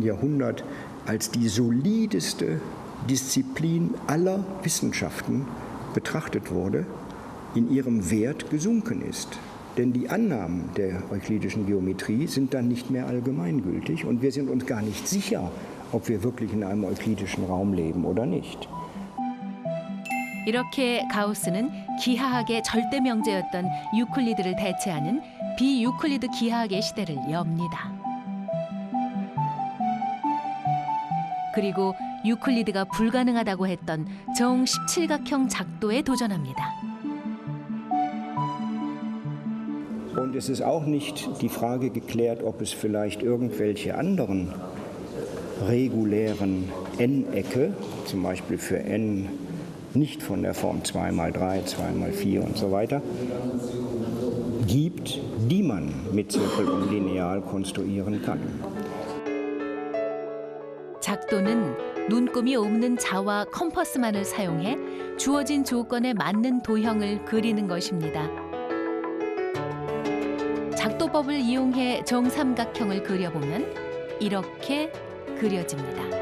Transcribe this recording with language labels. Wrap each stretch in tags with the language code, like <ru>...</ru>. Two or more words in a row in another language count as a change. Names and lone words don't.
<de>Jahrhundert als die solideste Disziplin aller Wissenschaften betrachtet wurde, in ihrem Wert gesunken ist. Denn die Annahmen der euklidischen Geometrie sind dann nicht mehr allgemeingültig und wir sind uns gar nicht sicher, ob wir wirklich in einem euklidischen Raum leben oder nicht.</de> <ko>이렇게 가우스는 기하학의 절대 명제였던 유클리드를 대체하는 비유클리드 기하학의 시대를 엽니다. 그리고 유클리드가 불가능하다고 했던 정 17각형 작도에 도전합니다.</ko> <de>Und es ist auch nicht die Frage geklärt, ob es vielleicht irgendwelche anderen regulären n-Ecke, zum Beispiel für n nicht von der Form 2x3, 2x4 und so weiter, gibt, die man mit Zirkel und Lineal konstruieren kann.</de> <ko>작도는 눈금이 없는 자와 컴퍼스만을 사용해 주어진 조건에 맞는 도형을 그리는 것입니다. 작도법을 이용해 정삼각형을 그려보면 이렇게 그려집니다.</ko>